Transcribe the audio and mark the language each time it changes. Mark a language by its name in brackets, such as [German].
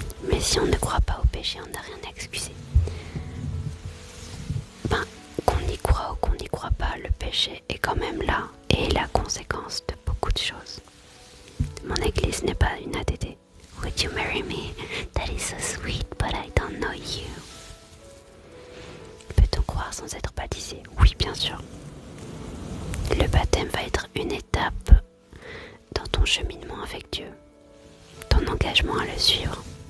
[French] Mais si on ne croit pas au péché, on n'a rien à excuser. Ben, qu'on y croit ou qu'on n'y croit pas, le péché est quand même là et est la conséquence de beaucoup de choses. Mon église n'est pas une ATT. [English] Would you marry me? That is so sweet, but I don't know you. [French] Peut-on croire sans être baptisé? Oui, bien sûr. Le baptême va être une étape dans ton cheminement avec Dieu, ton engagement à le suivre.